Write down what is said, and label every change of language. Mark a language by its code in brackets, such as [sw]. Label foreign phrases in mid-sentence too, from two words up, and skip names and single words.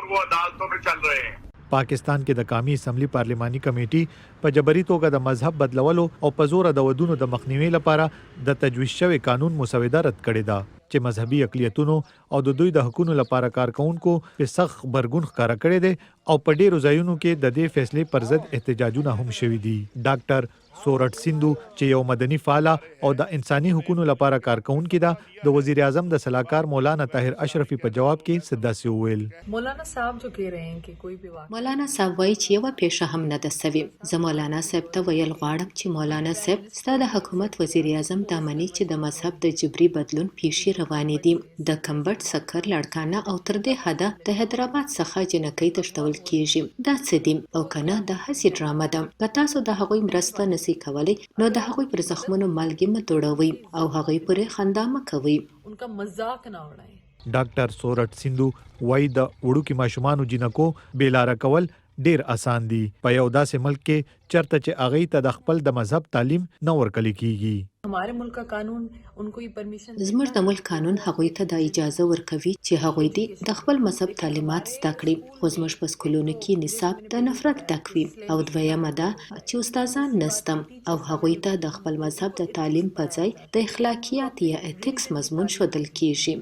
[ps] پاکستان کې د قومي اسمبلی پارلماني کمیټې په جبري توګه د مذهب بدلولو او په زور د ودونو د مخنیوي لپاره د تجویز شوی قانون مسوده رد کړې ده چې مذهبي اقلیتونو او د دوی د حقوقو لپاره کارکونکو په سخت غبرګون ښکارا کړی دی او په ډیرو ځایونو کې د دې فیصلې پر ضد احتجاجونه هم شوي دي. ډاکټر سورت سندو چې یو مدني فعال او د انساني حقوقو لپاره کارکونکي ده د وزیر اعظم د صلاحکار مولانا طاهر اشرفي په جواب کې سداسي وویل. [ur] مولانا صاحب جو کہہ رہے ہیں کہ کوئی بھی [ps] مولانا صاحب وایي چې یو پیښه هم نه ده سوي. زه مولانا صاحب ته ویل غواړم چې مولانا صاحب ستا د حکومت وزیر اعظم دا مني چې د مذهب د جبري بدلون پیښې روانې دي. د کمبټ سکر لړکانه او تر دې حده د حیدرآباد څخه جنکۍ تښتول کیږي. دا څه دي او کنه د هسې ډرامه ده. که تاسو د هغوی مرسته نسی کولی نو د هغوی پر زخمونو مالګې مه توړوئ او هغوی پورې خندا مه کوئ. [ur] ان کا مذاق نہ اڑائیں. [ps] ډاکټر سورت سندو وایي د وړوکي ماشومانو جنکو بیلاره کول ډیر آسان دي په یو داسې ملک کې چرته چې هغوی ته د خپل د مذهب تعلیم نه ورکړل کیږي. [ur] ہمارے ملک کا قانون ان کو یہ پرمیشن [ps] زموږ د ملک قانون هغوی ته د اجازه ورکوي چې هغوی دې د خپل مذهب تعلیمات زده کړي. خو زموږ په سکولونو کې نصاب د نفرت ډک وي او دویمه ده چې استادان نستم او هغوی ته د خپل مذهب د تعلیم په ځای د اخلاقیات یا ایتکس مضمون ښودل کیږي.